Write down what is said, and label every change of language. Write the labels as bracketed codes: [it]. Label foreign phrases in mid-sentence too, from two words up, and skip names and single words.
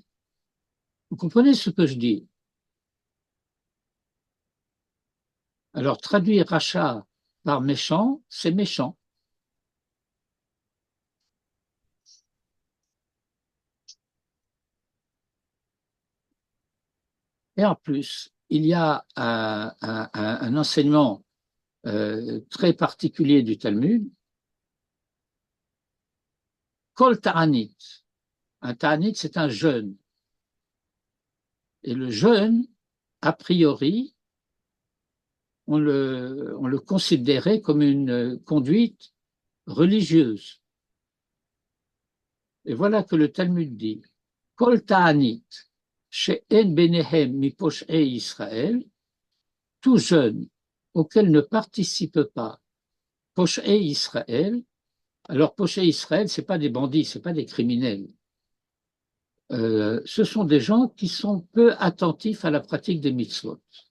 [fr] Vous comprenez ce que je dis? Alors, traduire rachat par méchant, c'est méchant. Et en plus, il y a un enseignement très particulier du Talmud. [he] כל תענית. [fr] Un ta'anit, c'est un jeûne. Et le jeûne, a priori, on le considérait comme une conduite religieuse. Et voilà que le Talmud dit [he] כל תענית שאין בהם מפושעי ישראל, [fr] tout jeûne auquel ne participe pas [he] פושעי ישראל. [fr] Alors, [he] פושעי ישראל, [fr] ce n'est pas des bandits, ce n'est pas des criminels. Ce sont des gens qui sont peu attentifs à la pratique des mitzvot.